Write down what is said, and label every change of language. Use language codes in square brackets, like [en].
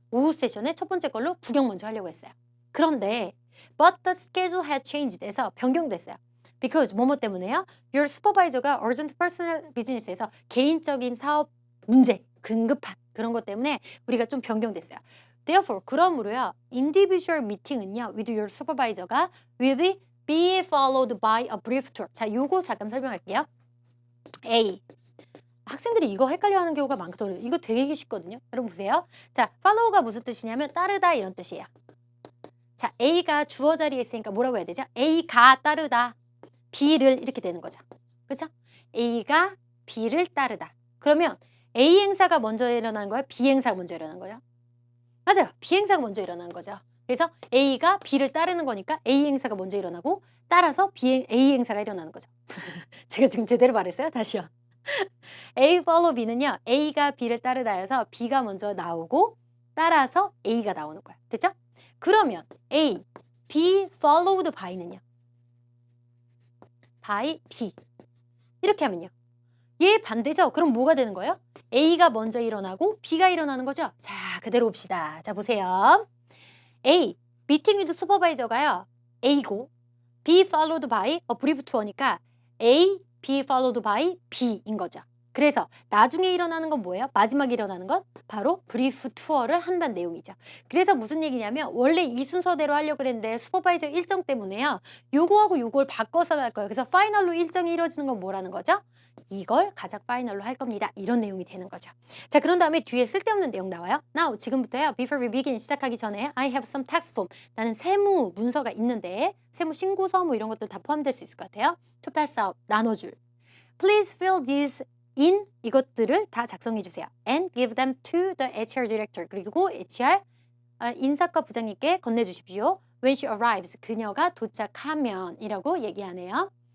[ko] 오후 세션에 첫 번째 걸로 구경 먼저 하려고 했어요. 그런데 [en] but the schedule had changed [ko] 해서 변경됐어요. Because 뭐뭐 때문에요? Your supervisor가 [en] urgent personal business [ko] 에서 개인적인 사업 문제, 급한 그런 것 때문에 우리가 좀 변경됐어요. [en] Therefore, [ko] 그러므로요. individual meeting은요. [en] with your supervisor가 will be followed by a brief tour. [ko] 자, 요거 잠깐 설명할게요. A. 학생들이 이거 헷갈려하는 경우가 많거든요. 이거 되게 쉽거든요. 여러분 보세요. 자, follow가 무슨 뜻이냐면 따르다 이런 뜻이에요. 자, A가 주어 자리에 있으니까 뭐라고 해야 되죠? A가 따르다. B를 이렇게 되는 거죠. 그렇죠? A가 B를 따르다. 그러면 A 행사가 먼저 일어나는 거예요? B 행사가 먼저 일어나는 거예요? 맞아요. B 행사가 먼저 일어나는 거죠. 그래서 A가 B를 따르는 거니까 A 행사가 먼저 일어나고 따라서 A 행사가 일어나는 거죠. 제가 지금 제대로 말했어요? 다시요. [en] A follow B는요. [ko] A가 B를 따르다 해서 B가 먼저 나오고 따라서 A가 나오는 거예요. 됐죠? 그러면 A, B followed by는요. by B. 이렇게 하면요. 얘 반대죠? 그럼 뭐가 되는 거예요? A가 먼저 일어나고 B가 일어나는 거죠? 자, 그대로 봅시다. 자, 보세요. A, meeting with supervisor가요. A고 B followed by a brief tour니까 A, B followed by B인 거죠. 그래서 나중에 일어나는 건 뭐예요? 마지막에 일어나는 건 바로 브리프 투어를 한다는 내용이죠. 그래서 무슨 얘기냐면 원래 이 순서대로 하려고 그랬는데 슈퍼바이저 일정 때문에요. 요거하고 요걸 바꿔서 갈 거예요. 그래서 파이널로 일정이 이루어지는 건 뭐라는 거죠? 이걸 가장 파이널로 할 겁니다. 이런 내용이 되는 거죠. 자, 그런 다음에 뒤에 쓸데없는 내용 나와요. [en] Now, [ko] 지금부터요. [en] Before we begin, [ko] 시작하기 전에 [en] I have some tax form. [ko] 나는 세무 문서가 있는데 세무 신고서 뭐 이런 것도 다 포함될 수 있을 것 같아요. [en] To pass out, [ko] 나눠줄. [en] Please fill these in, [ko] 이것들을 다 작성해 주세요. [en] And give them to the HR director. [ko] 그리고 HR 인사과 부장님께 건네주십시오. [en] When she arrives, [ko] 그녀가 도착하면 이라고 얘기하네요.